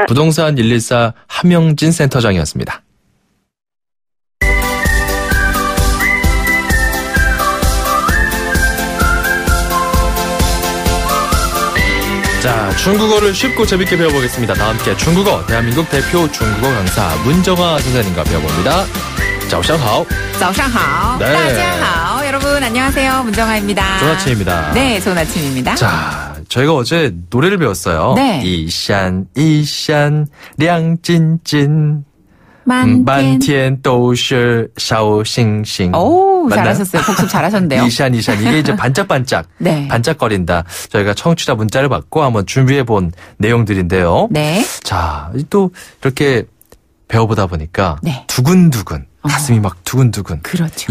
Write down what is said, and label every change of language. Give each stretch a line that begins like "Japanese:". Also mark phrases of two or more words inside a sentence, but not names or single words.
Korean: 부동산 114 함영진 센터장이었습니다. 자, 중국어를 쉽고 재밌게 배워보겠습니다. 다 함께 중국어, 대한민국 대표 중국어 강사 문정아 선생님과 배워봅니다.
Chinese: 早上好. 早上好.
Korean: 네.
Chinese: 大家好.
Korean: 여러분 안녕하세요. 문정아입니다. 좋은 아침입니다. 네, 좋은 아침입니다. 자, 저희가 어제 노래를 배웠어요. 네.
Chinese: 一闪一闪亮晶晶满天都是小星星.
Korean: 오, 잘하셨어요. 복습 잘하셨는데요. 이샨 이게 이제 반짝반짝 네. 반짝거린다. 저희가 청취자 문자를 받고 한번 준비해본 내용들인데요. 네. 자, 또 이렇게 배워보다 보니까 네. 두근두근 가슴이 막 두근두근. 그렇죠.